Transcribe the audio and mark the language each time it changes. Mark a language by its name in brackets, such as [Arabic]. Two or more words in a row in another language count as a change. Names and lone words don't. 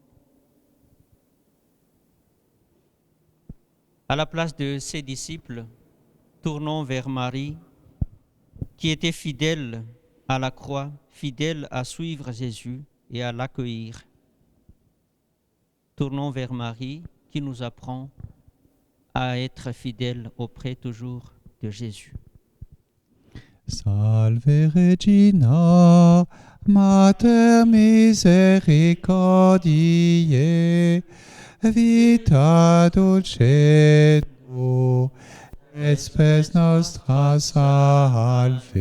[French] À la place de ses disciples, tournons vers Marie, qui était fidèle à la croix, fidèle à suivre Jésus et à l'accueillir. Tournons vers Marie, qui nous apprend à être fidèles auprès toujours de Jésus. [Latin] Salve Regina, Mater misericordiae, vita dulcedo, et spes nostra salve.